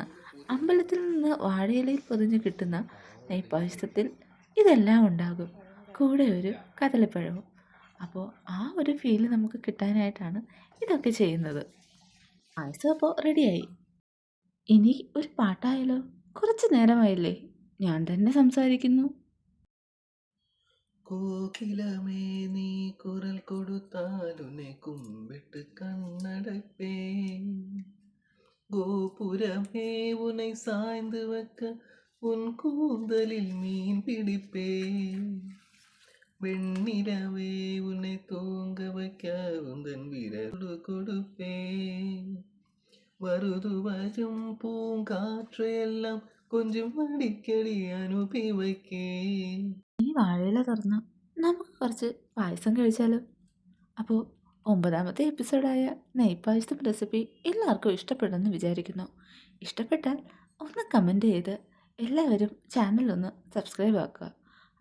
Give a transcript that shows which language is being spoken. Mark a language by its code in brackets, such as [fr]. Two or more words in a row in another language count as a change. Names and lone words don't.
[ml] അമ്പലത്തിൽ നിന്ന് വാഴയിലയിൽ പൊതിഞ്ഞ് കിട്ടുന്ന നെയ്പായസത്തിൽ ഇതെല്ലാം ഉണ്ടാകും, കൂടെ ഒരു കദളിപ്പഴവും. അപ്പോൾ ആ ഒരു ഫീല് നമുക്ക് കിട്ടാനായിട്ടാണ് ഇതൊക്കെ ചെയ്യുന്നത്. പായസം അപ്പോൾ റെഡിയായി. ഇനി ഒരു പാട്ടായാലോ? കുറച്ച് നേരമായില്ലേ, ഞാൻ തന്നെ സംസാരിക്കുന്നു. [ta] கோகிலமே நீ குரல் கொடுத்தால் உன்னை கும்பிட்டு கண்ணடைப்பேன். கோபுரமே உன்னை சாய்ந்து வைக்க உன் கூந்தலில் மீன் பிடிப்பேன். வெண்ணிலவே உன்னை தூங்க வைக்க உந்தன் விரல் கொடுப்பேன். வருது வரும் பூங்காற்றையெல்லாம் கொஞ்சம் அடிக்கடி அனுப்பி வைக்கேன். [ml] ഈ വാഴയില തുറന്ന് നമുക്ക് കുറച്ച് പായസം കഴിച്ചാലോ? അപ്പോൾ 9ാമത്തെ എപ്പിസോഡായ നെയ്പായസം റെസിപ്പി എല്ലാവർക്കും ഇഷ്ടപ്പെടുമെന്ന് വിചാരിക്കുന്നു. ഇഷ്ടപ്പെട്ടാൽ ഒന്ന് കമൻറ്റ് ചെയ്ത് എല്ലാവരും ചാനലൊന്ന് സബ്സ്ക്രൈബ് ആക്കുക.